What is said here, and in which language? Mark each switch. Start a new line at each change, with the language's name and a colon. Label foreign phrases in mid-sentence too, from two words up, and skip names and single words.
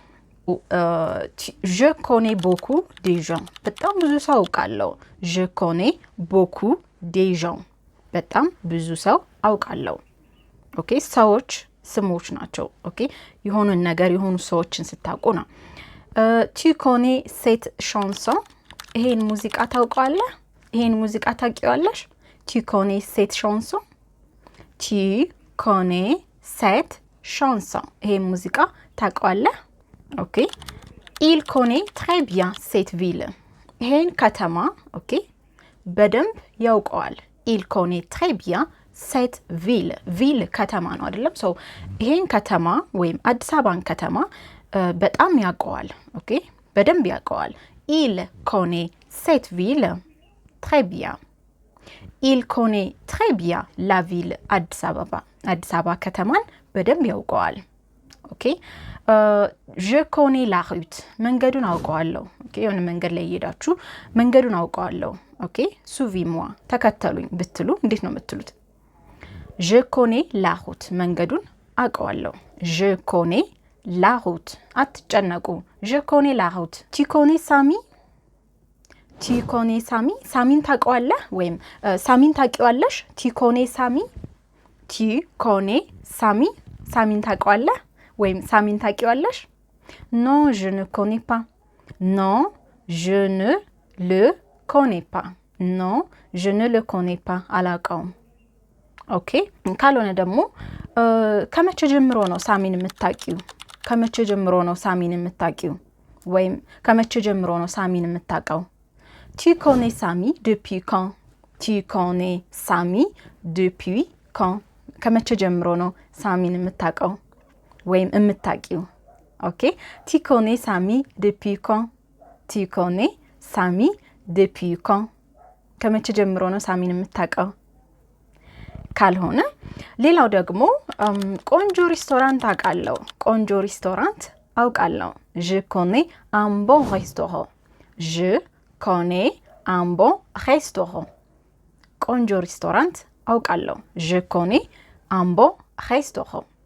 French: je connais beaucoup des gens
Amharic: በጣም ብዙ ሰው አውቃለሁ
French: je connais beaucoup des gens
Amharic: በጣም ብዙ ሰው አውቃለሁ ኦኬ ሰዎች ስሞች ናቸው ኦኬ የሆነ ነገር የሆኑ ሰዎችን ስታውቁ ነው
French: tu connais cette chanson
Amharic: ይሄን ሙዚቃ ታውቃለህ ይሄን ሙዚቃ ታውቂዋለሽ
French: tu connais cette chanson tu connais cette chanson
Amharic: ይሄን ሙዚቃ ታውቃለህ ኦኬ
French: il connaît très bien cette ville
Amharic: ይሄን ከተማ ኦኬ በደንብ ያውቀዋል
French: il connaît très bien cette ville
Amharic: ከተማ ነው አይደለም ይሄን ከተማ ወይም አዲስ አበባን ከተማ በጣም ያውቀዋል ኦኬ በደንብ ያውቀዋል il
French: connaît cette ville très bien il connaît très bien la ville
Amharic: አዲስ አበባ ከተማን በደንብ ያውቀዋል ኦኬ
French: je connais la route
Amharic: መንገዱን አውቀዋለሁ ኦኬ የሆነ መንገድ ላይ እየሄዳችሁ መንገዱን አውቀዋለሁ ኦኬ suivez-moi ተከተሉኝ ብትሉ እንዴት ነው የምትሉት
French: je connais la route
Amharic: መንገዱን አውቀዋለሁ
French: je connais la route
Amharic: አትጨነቁ
French: je connais la route tu connais Sami
Amharic: ሳሚን ታውቀዋለህ ወይም ሳሚን ታውቂዋለሽ
French: tu connais Sami
Amharic: ሳሚን ታውቀዋለህ ወይም ሳሚን ታውቂዋለሽ
French: non je ne connais pas non je ne le connais pas non je ne le connais pas
Amharic: አላውቀውም ኦኬ ካልሆነ ደግሞ ከመቼ ጀምሮ ነው ሳሚን የምታውቂው ከመቼ ጀምሮ ነው ሳሚን የምታውቂው ወይም ከመቼ ጀምሮ ነው ሳሚን የምታውቀው tu
French: connais Sami depuis quand tu connais Sami depuis quand
Amharic: ከመቼ ጀምሮ ነው ሳሚን የምታውቀው ወይም የምታውቂው ኦኬ
French: tu connais Sami depuis quand tu connais Sami depuis quand
Amharic: ከመቼ ጀምሮ ነው ሳሚን የምታውቀው ካልሆነ ሌላው ደግሞ ቆንጆ ሬስቶራንት አውቃለሁ ቆንጆ ሬስቶራንት አውቃለሁ
French: je connais un bon restaurant je connais un bon restaurant
Amharic: ቆንጆ ሬስቶራንት አውቃለሁ
French: je connais un bon restaurant